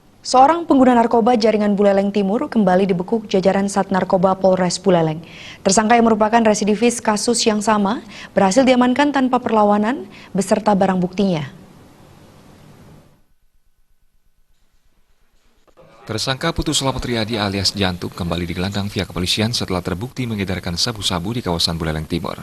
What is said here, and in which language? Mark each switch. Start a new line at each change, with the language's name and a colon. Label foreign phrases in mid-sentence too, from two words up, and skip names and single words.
Indonesian: Seorang pengguna narkoba jaringan Buleleng Timur kembali dibekuk jajaran Sat Narkoba Polres Buleleng. Tersangka yang merupakan residivis kasus yang sama berhasil diamankan tanpa perlawanan beserta barang buktinya. Tersangka Putu Slamet Riyadi alias Jantuk kembali digelandang pihak kepolisian setelah terbukti mengedarkan sabu-sabu di kawasan Buleleng Timur.